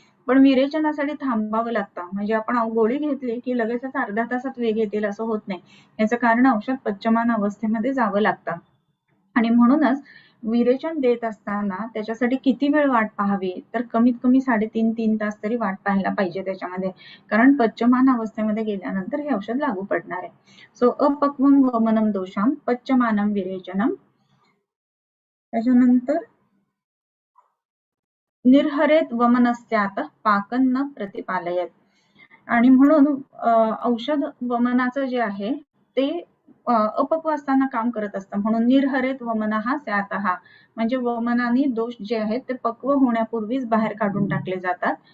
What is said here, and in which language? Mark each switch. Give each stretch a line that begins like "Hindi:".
Marathi: पण विरेचनासाठी थांबावं लागतं. म्हणजे आपण गोळी घेतली की लगेचच अर्ध्या तासात वेग येतील असं होत नाही. याचं कारण औषध पच्चमान अवस्थेमध्ये जावं लागतं. आणि म्हणूनच विरेचन देत असताना त्याच्यासाठी किती वेळ वाट पाहावी तर कमीत कमी 3.5 तास तरी वाट पाहायला पाहिजे त्याच्यामध्ये. कारण पच्चमान अवस्थेमध्ये गेल्यानंतर हे औषध लागू पडणार आहे.
Sanskrit: सो अपक्वम वमनम दोषाम पच्चमानम विरेचनम. त्याच्यानंतर निर्हरेत वमनस्यात पाकन न प्रतिपालयत.
Marathi: आणि म्हणून औषध वमनाचं जे आहे ते अपक्व असताना काम करत असतं. म्हणून
Sanskrit: निर्हरेत वमनः स्यातः
Marathi: म्हणजे वमनाने दोष जे आहेत ते पक्व होण्यापूर्वीच बाहेर काढून टाकले जातात.